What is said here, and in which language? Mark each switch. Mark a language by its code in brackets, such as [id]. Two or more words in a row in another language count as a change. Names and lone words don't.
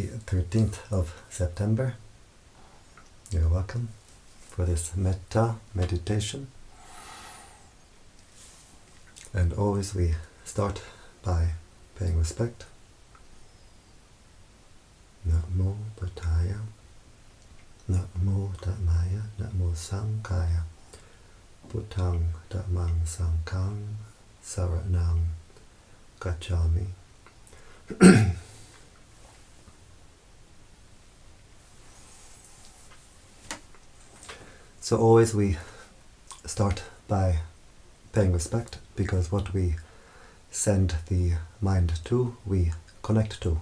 [en] 13th of September. You're welcome for this Metta meditation. And always we start by paying respect. [pi] Namo Buddhaya, Namo Dhammaya, Namo Sanghaya, Buddhang Dhammang Sanghang Saranang Gacchami. [en] So always we start by paying respect, because what we send the mind to, we connect to.